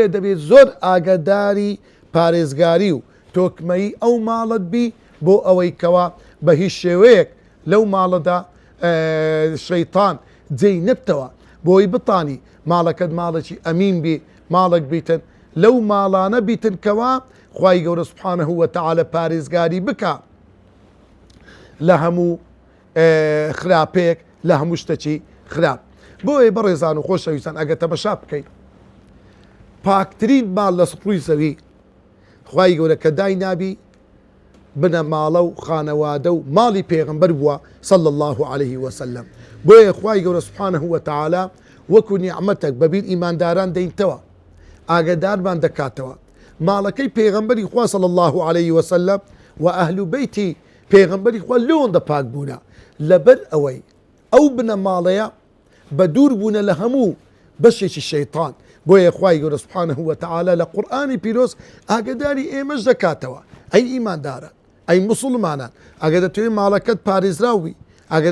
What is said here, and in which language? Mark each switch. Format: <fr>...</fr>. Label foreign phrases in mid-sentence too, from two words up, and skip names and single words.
<ckb>دەبێت زۆر ئاگاداری پارێزگاری و تۆکمەی ئەو ماڵت بی بۆ ئەوەی کەوا بە هیچ شێوەیەک لەو ماڵەدا شەیطان جێی نبتەوە بۆی بتانی ماڵەکەت ماڵێکی ئەمین بی ماڵک بیتن لەو ماڵانە بیتن کەوا خوای گەورە</ckb> <ar>سوبحانەهو وەتەعالە</ar> <ckb>پارێزگاری بکە لە هەموو خراپەیەک لە هەموو شتێکی خراپ. بۆیە بەڕێزان و خۆشەویستان ئەگە تەمەشا بکەیت پاکترین ماڵ لە سوپڕووی زەوی خوای گەورە کە دای نابی بنە ماڵە و خانەوادە و ماڵی پێغەمبەر بووە</ckb> <ar>صلى الله عليه وسلم.</ar> <ckb>بۆیە خوای گەورە</ckb> <ar>سوبحانەهو وەتەعالە</ar> <ckb>وەکو نیعمەتێک بەبیر ئیمانداران دەینتەوە ئاگادارمان دەکاتەوە ماڵەکەی پێغەمبەری خوا</ckb> <ar>صلى الله عليه وسلم</ar> <ckb>و ئەهل بەیتی پێغەمبەری خوا لەوەندە پاک بوونە لەبەر ئەوەی ئەو بنە ماڵەیە بە دوور بوونە لە هەموو بەشێکی شەیطان. بۆیە خوای گەورە</ckb> <ar>سوبحانەهو وەتەعالە</ar> <ckb>لە قورئانی پیرۆز ئاگاداری ئێمەش دەکاتەوە ئەی ئیمانداران ئەی موسڵمانان ئەگەر دەتەوێت ماڵەکەت پارێزراو بی ئەگەر</ckb>